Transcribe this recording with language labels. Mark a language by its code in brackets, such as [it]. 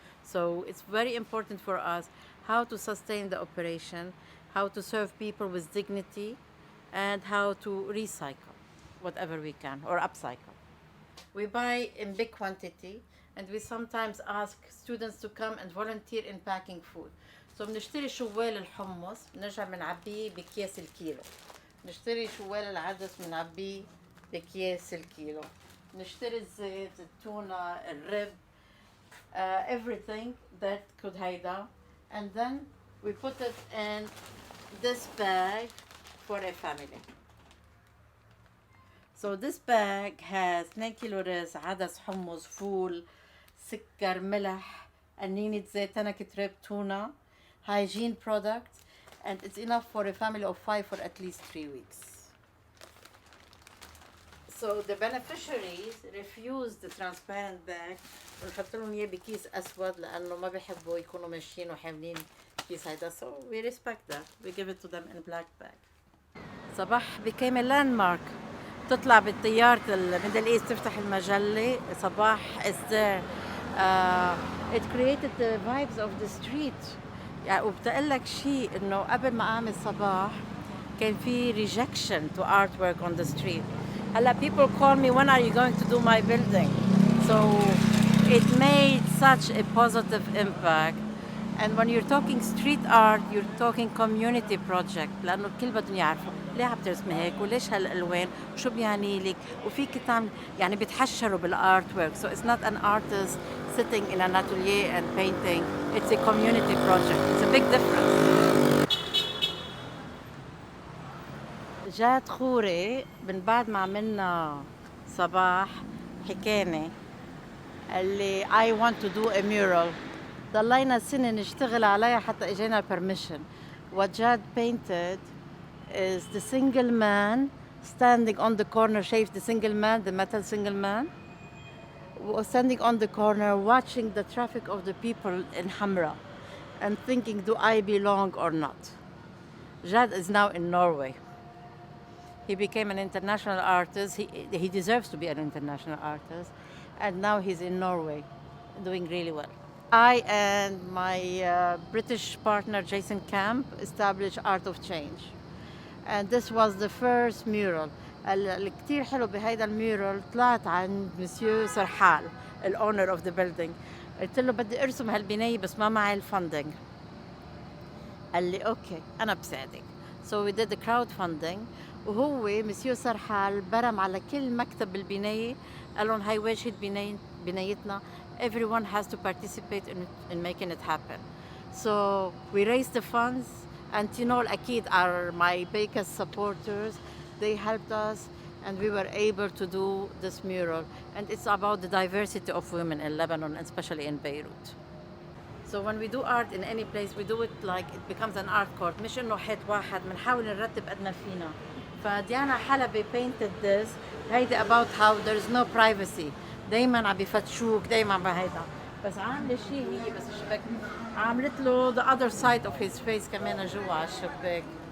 [en] So it's very important for us how to sustain the operation, how to serve people with dignity, and how to recycle whatever we can or upcycle. We buy in big quantity and we sometimes ask students to come and volunteer in packing food. [ar] So بنشتري شوال الحمص بنرجع بنعبيه بأكياس الكيلو. نشتري شوال العدس بنعبيه بأكياس الكيلو. نشتري الزيت، التونة، الرب, [en] everything that could هيدا, and then we put it in this bag for a family. So this bag has 2 [ar] كيلو رز، عدس، حمص، فول، سكر، ملح، قنينة زيت، تنكة رب، تونة, [en] hygiene products, and it's enough for a family of 5 for at least 3 weeks. So the beneficiaries refuse the transparent bag [ar] ونحط لهم اياه بكيس اسود لانه ما بيحبوا يكونوا ماشيين وحاملين كيس هيدا. [en] So we respect that. We give it to them in black bag. صباح became a landmark. [ar] تطلع بالطيارة الميدل ايست تفتح المجلة صباح [en] is there. It created the vibes of the street. [ar] يعني وبتقول لك شيء انه قبل ما اعمل صباح كان في [en] rejection to artwork on the street. هلا people call me when are you going to do my building? So it made such a positive impact. And when you're talking street art, you're talking community project [ar] لأنه الكل بدهم يعرفوا ليه عم ترسمي هيك وليش هالألوان وشو بيعني لك وفيك تعمل يعني بتحشروا بالارت work. [en] So it's not an artist sitting in an atelier and painting. It's a community project. It's a big difference. [ar] جات خوري من بعد ما عملنا صباح حكاني قال لي [en] I want to do a mural. [ar] ضلينا سنة نشتغل عليها حتى اجينا permission. [en] What Jad painted is the single man standing on the corner. شايف the single man, the metal single man, standing on the corner watching the traffic of the people in Hamra and thinking, do I belong or not? Jad is now in Norway. He became an international artist. He deserves to be an international artist. And now he's in Norway, doing really well. I and my British partner Jason Camp established Art of Change. And this was the first mural. [ar] اللي كتير حلو بهيدا الميورال طلعت عند مسيو سرحال الأونر [en] of the building. [ar] قلت له بدي أرسم هالبناية بس ما معي الفندنج. قال لي أوكي أنا بساعدك. [en] So we did the crowdfunding. [ar] وهو مسيو سرحال برم على كل مكتب بالبناية قال لهم هاي واجهة بنايتنا. [en] Everyone has to participate in making it happen. So we raised the funds and Tinol Akid are my biggest supporters. They helped us and we were able to do this mural. And it's about the diversity of women in Lebanon, especially in Beirut. So when we do art in any place, we do it like it becomes an art court. [ar] مش إنه حيط واحد بنحاول نرتب قد ما فينا. [en] فديانا حلبي painted this. هيدي about how there is no privacy. [ar] دايما عم بفتشوك دايما بهيدا. بس عاملة شيء هي بس الشباك عملت له [en] the other side of his face [ar] كمان جوا على الشباك.